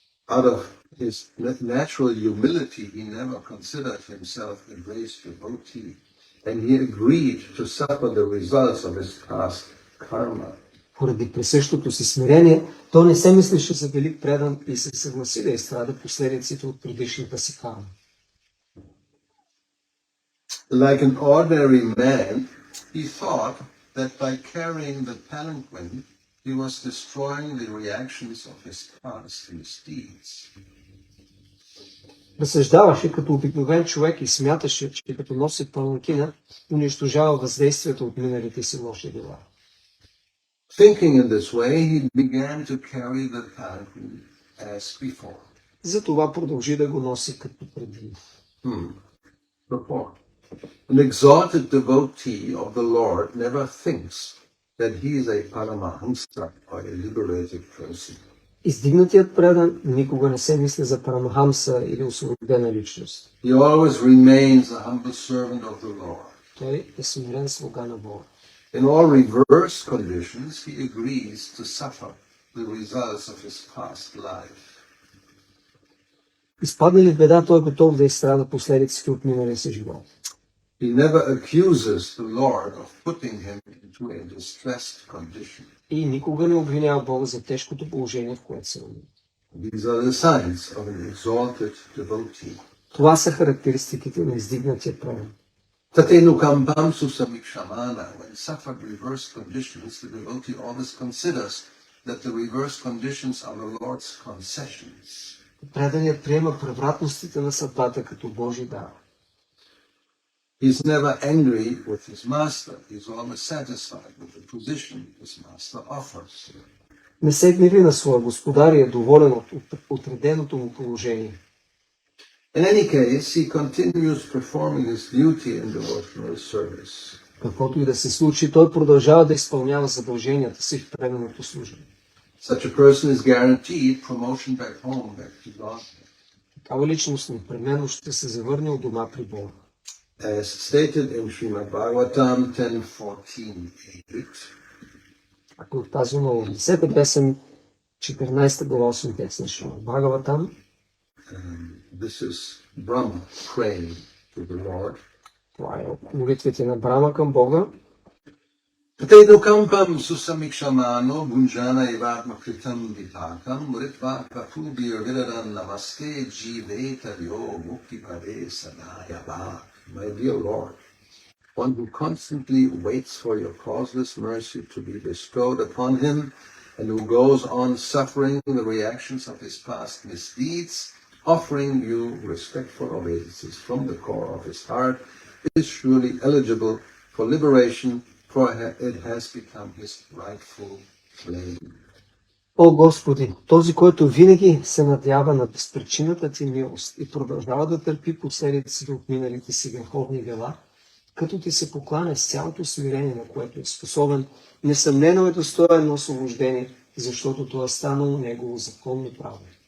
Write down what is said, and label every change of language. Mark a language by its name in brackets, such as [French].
[English] Out of his natural humility, he never considered himself a raised devotee, and he agreed to suffer the results of his past karma. [Bulgarian] Поради присъщото си смирение, той не се мислеше за велик предан и се съгласи да изстрада последиците от предишната си карма. [English] Like an ordinary man, he thought that by carrying the palanquin, he was destroying the reactions of his past misdeeds. [Bulgarian] Разсъждаваше като обикновен човек и смяташе, че като носи паланкина, унищожава въздействието от миналите си лоши дела. [English] Thinking in this way, he began to carry the palanquin as before. [Bulgarian] Затова продължи да го носи като преди. [English] Before. An exalted devotee of the Lord never thinks that he is a paramahamsa or a liberated person. [Bulgarian] Издигнатият предан никога не се мисли за парамахамса или освободена личност. [English] He always remains a humble servant of the Lord. [Bulgarian] Той е смирен слуга на Бога. [English] In all reverse conditions, he agrees to suffer the results of his past life. [Bulgarian] Изпаднали в беда, той е готов да изстрада последиците от миналия си живот. [English] He never accuses the Lord of putting him into a distressed condition. [Bulgarian] И никога не обвинява Бога за тежкото положение, в което се намира. [English] These are the signs of an exalted devotee. [Bulgarian] Това са характеристиките на издигнатия предан. [Sanskrit] Tatenu kampam susamikshamana. [English] When suffered reverse conditions, the devotee always considers that the reverse conditions are the Lord's concessions. [Bulgarian] Преданият приема превратностите на съдбата като Божи дар. [English] He's never angry with his master. He's always satisfied with the position his master offers. [Bulgarian] Не се гневи на своя господар и е доволен от отреденото му положение. [English] In any case, he continues performing his duty in devotional service. [Bulgarian] Каквото и да се случи, той продължава да изпълнява задълженията си в преданото служение. [English] Such a person is guaranteed promotion back home, back to God. [Bulgarian] Такава личност непременно ще се завърне от дома при Бога. [English] As stated in Srimad Bhagavatam 10:14-8. [Bulgarian] Ако от тази много 10 песен, 14 глава 8 текст на Шримад Бхагаватам, [English] This is Brahma praying to the Lord. [Bulgarian] това е молитвите на Брама към Бога. [Sanskrit] Tatenu kampam susamikshamano gunjana evatma kritam vitakam muritva kapubir vidaran namaste jivetaryo muktipade sadayava. [English] My dear Lord, one who constantly waits for your causeless mercy to be bestowed upon him and who goes on suffering the reactions of his past misdeeds, offering you respectful obeisances from the core of his heart, is surely eligible for liberation, for it has become his rightful claim. [Bulgarian] О Господи, този, който винаги се надява на безпричината ти милост и продължава да търпи последиците от миналите си греховни дела, като ти се покланя с цялото смирение, на което е способен, несъмнено е достоен на освобождение, защото това е станало негово законно право.